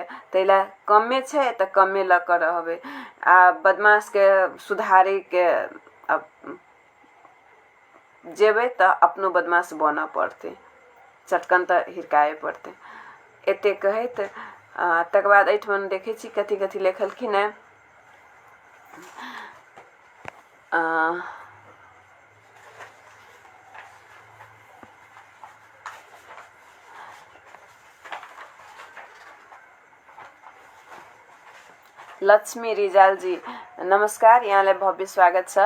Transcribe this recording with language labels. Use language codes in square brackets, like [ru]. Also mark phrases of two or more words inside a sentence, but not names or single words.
[mai] तैला कमे छै त कमे ल कर रहबे। आ बदमाश के सुधारे के जेबे त अपनो बदमाश बना पड़ते। चटकन त हिरकाए पड़ते। एते कहत तकर बाद एठमन देखे छी कथी कथी लिखलखिन है। [ne] लक्ष्मी रिजाल जी नमस्कार, यहाँलाई भव्य स्वागत छ।